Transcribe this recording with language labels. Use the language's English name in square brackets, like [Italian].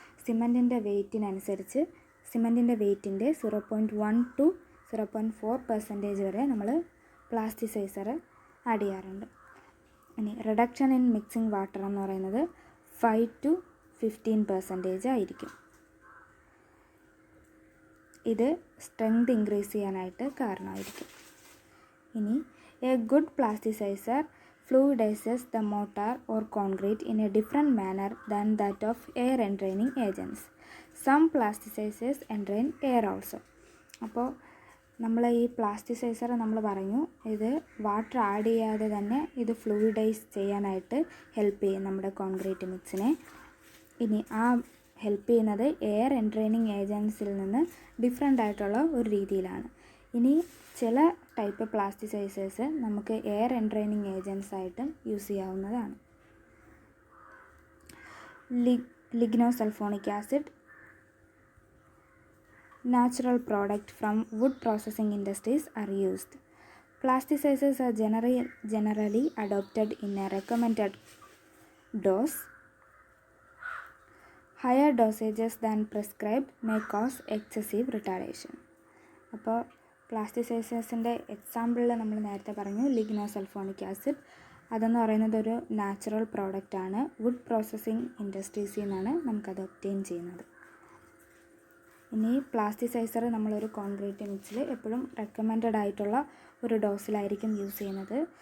[Malayalam] സിമെൻറ്റിൻ്റെ വെയ്റ്റിനനുസരിച്ച് സിമെൻറ്റിൻ്റെ വെയ്റ്റിൻ്റെ 0.1 to 0.4% വരെ നമ്മൾ plasticiser add ചെയ്യാറുണ്ട്. ഇനി റിഡക്ഷൻ ഇൻ മിക്സിംഗ് വാട്ടർ എന്ന് പറയുന്നത് 5 to 15% ആയിരിക്കും. ഇത് സ്ട്രെങ്ത് ഇൻക്രീസ് ചെയ്യാനായിട്ട് കാരണമായിരിക്കും. [English] ഇനി a good plasticizer fluidizes the mortar or concrete in a different manner than that of air entraining agents. Some plasticizers entrain air also. [Malayalam] അപ്പോൾ നമ്മൾ ഈ പ്ലാസ്റ്റിസൈസർ നമ്മൾ പറഞ്ഞു ഇത് വാട്ടർ ആഡ് ചെയ്യാതെ തന്നെ ഇത് ഫ്ലൂയിഡൈസ് ചെയ്യാനായിട്ട് ഹെൽപ്പ് ചെയ്യും നമ്മുടെ കോൺക്രീറ്റ് മിക്സിനെ. ഇനി ആ ഹെൽപ്പ് ചെയ്യുന്നത് എയർ എൻട്രെയിനിങ് ഏജൻസിൽ നിന്ന് ഡിഫറെൻ്റ് ആയിട്ടുള്ള ഒരു രീതിയിലാണ്. ഇനി ചില ടൈപ്പ് പ്ലാസ്റ്റിസൈസേഴ്സ് നമുക്ക് എയർ എൻട്രെയിനിങ് ഏജൻസ് ആയിട്ടും യൂസ് ചെയ്യാവുന്നതാണ്. [English] Lignosulfonic acid, natural product from wood processing industries are used. Plasticizers are generally adopted in a recommended dose. Higher dosages than prescribed may cause excessive retardation. [Malayalam] അപ്പോൾ പ്ലാസ്റ്റിസൈസേഴ്സിൻ്റെ എക്സാമ്പിളിൽ നമ്മൾ നേരത്തെ പറഞ്ഞു ലിഗ്നോസൾഫോണിക് ആസിഡ്. അതെന്ന് പറയുന്നത് ഒരു നാച്ചുറൽ പ്രോഡക്റ്റാണ്. വുഡ് പ്രോസസ്സിംഗ് ഇൻഡസ്ട്രീസിൽ നിന്നാണ് നമുക്കത് ഒബ്റ്റെയിൻ ചെയ്യുന്നത്. ഇനി പ്ലാസ്റ്റിസൈസർ നമ്മളൊരു കോൺക്രീറ്റ് മിക്സിൽ എപ്പോഴും റെക്കമെൻഡഡ് ആയിട്ടുള്ള ഒരു ഡോസിലായിരിക്കും യൂസ് ചെയ്യുന്നത്.